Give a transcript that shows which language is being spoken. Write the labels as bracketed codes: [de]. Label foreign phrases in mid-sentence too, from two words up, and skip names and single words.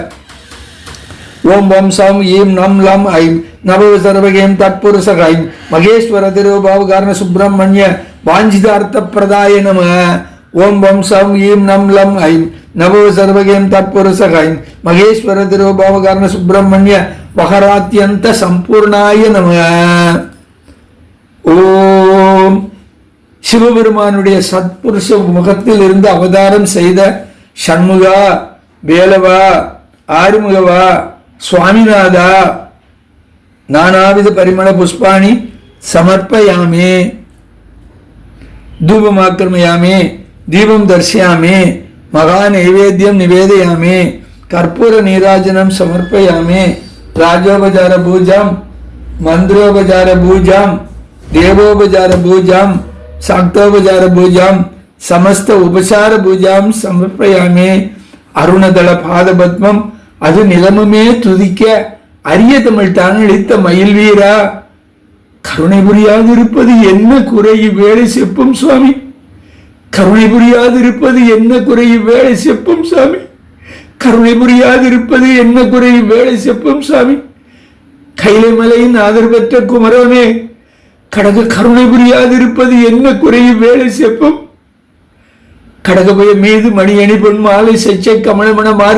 [sa] ओम वम सौम ईम नम लम ऐं नभो सर्वगेम तत्पुरुषाय महेश्वर तिरोभाव कारण सुब्रह्मण्य वाञ्छितार्थप्रदाय नमः ओम वम सौम ईम नम लम ऐं नभो सर्वगेम तत्पुरुषाय महेश्वर तिरोभाव कारण सुब्रह्मण्य वहरात्यंत संपूर्णाय नमः ஓம். [ta] சிவபெருமானுடைய சத்புருஷ முகத்தில் இருந்து அவதாரம் செய்த சண்முகா, வேலவா, ஆறுமுகவா, சுவாமிநாதா [sa] नानाविध परिमल पुष्पाणि समर्पयामि धूपमाक्रमयामे दीपं दर्शयामे महा नैवेद्यं निवेदयामे कर्पूर नीराजनं समर्पयामे राजोपचार पूजां मंत्रोपचार पूजां देवोपचार पूजां शाक्तोपचार पूजां समस्त उपचार पूजां समर्पयामे अरुणदल पादपद्मं [ta] அது நிலமுமே துதிக்க அரிய தமிழ் தானளித்த மயில் வீரா கருணை புரியாதிருப்பது என்ன குறை வேலை செப்பும் சுவாமி கருணை புரியாதிருப்பது என்ன குறை வேலை செப்பும் சுவாமி கருணை புரியாதிருப்பது என்ன குறை வேலை செப்பும் சுவாமி கைலை மலையின் ஆதரவற்ற குமரனே கடக கருணை புரியாதிருப்பது என்ன குறை வேலை செப்பும் கடகபய மீது மணியணி பொன் மாலை செச்சை கமலமணமார்